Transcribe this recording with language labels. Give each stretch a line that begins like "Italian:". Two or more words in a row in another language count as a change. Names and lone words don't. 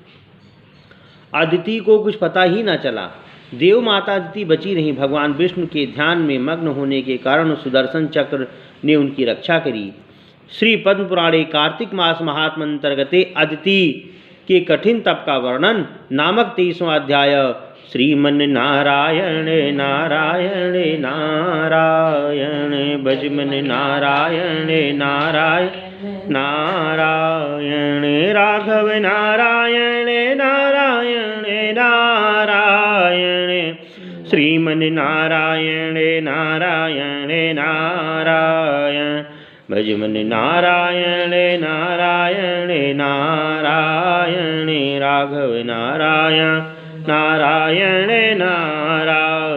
Hindi: अदिति को कुछ पता ही न चला। देव माता अदिति बची रहीं। भगवान विष्णु के ध्यान में मग्न होने के कारण सुदर्शन चक्र ने उनकी रक्षा करी।
Sanskrit: श्री पद्म पुराणे कार्तिक मास महात्म अंतर्गते
Hindi: अदिति के कठिन तप का वर्णन नामक 23वां अध्याय। श्रीमन नारायण नारायण नारायण भजमन नारायण नारायण नारायण राघव नारायण नारायण नारायण श्रीमन नारायण नारायण नारायण भजमन नारायण नारायण नारायण राघव नारायण नारायण नारायण।